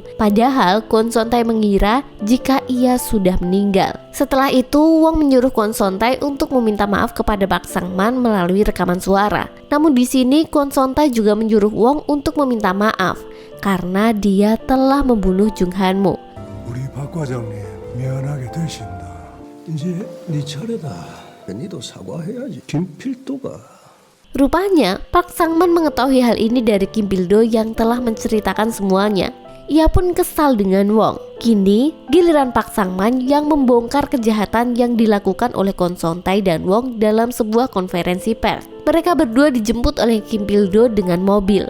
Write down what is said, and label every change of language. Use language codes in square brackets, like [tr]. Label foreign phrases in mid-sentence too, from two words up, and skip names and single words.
[id] Padahal Kwon Son-tae mengira jika ia sudah meninggal. Setelah itu Wong menyuruh Kwon Son-tae untuk meminta maaf kepada Park Sang-man melalui rekaman suara. Namun di sini Kwon Son-tae juga menyuruh Wong untuk meminta maaf karena dia telah membunuh Jung Han-mo. [ko] 우리 박 과장님 미안하게 되신다. 이제 네 차례다. 니도 사과해야지. 김필도가 [id] Rupanya Park Sang-man mengetahui hal ini dari Kim Pil-do yang telah menceritakan semuanya. Ia pun kesal dengan Wong. Kini giliran Park Sang-man yang membongkar kejahatan yang dilakukan oleh Kwon Son-tae dan Wong dalam sebuah konferensi pers. Mereka berdua dijemput oleh Kim Pil-do dengan mobil.